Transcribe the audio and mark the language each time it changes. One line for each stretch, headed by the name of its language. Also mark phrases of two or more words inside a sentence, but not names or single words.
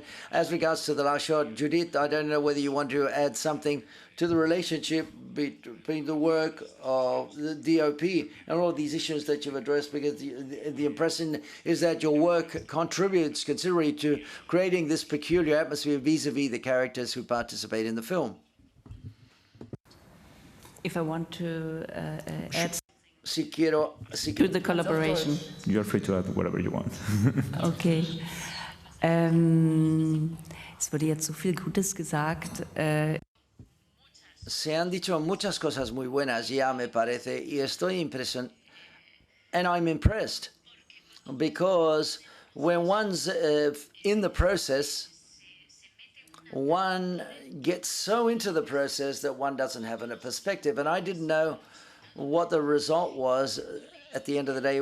English: As regards to the last shot, Judith, I don't know whether you want to add something to the relationship between the work of the DOP and all these issues that you've addressed, because the impression is that your work contributes considerably to creating this peculiar atmosphere vis-a-vis the characters who participate in the film. If I want to add to the collaboration. You're free to add whatever you want. Okay.
German: Es wurde jetzt so viel Gutes gesagt.
Spanish: Se han dicho muchas cosas muy buenas ya, me parece, y estoy impresionado.
English: And I'm impressed, because when one's in the process, one gets so into the process that one doesn't have a perspective. And I didn't know what the result was at the end of the day.